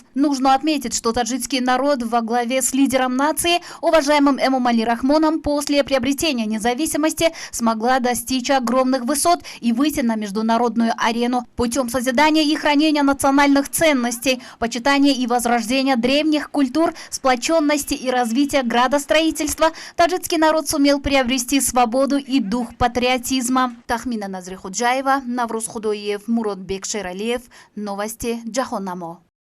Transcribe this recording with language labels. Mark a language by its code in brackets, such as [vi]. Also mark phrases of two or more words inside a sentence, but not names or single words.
[ru] Нужно отметить, что таджикский народ во главе с лидером нации, уважаемым Эмомали Рахмоном, после приобретения независимости смогла достичь огромных высот и выйти на международную арену путем созидания и хранения национальных ценностей, почитания и возрождения древних культур, сплоченности и развития градостроительства. Таджикский народ сумел приобрести свободу и дух патриотизма. Тахмина Назрихуджаева, Навруз Худоев, Мурод Бек Шералиев. Новости Джахонамо.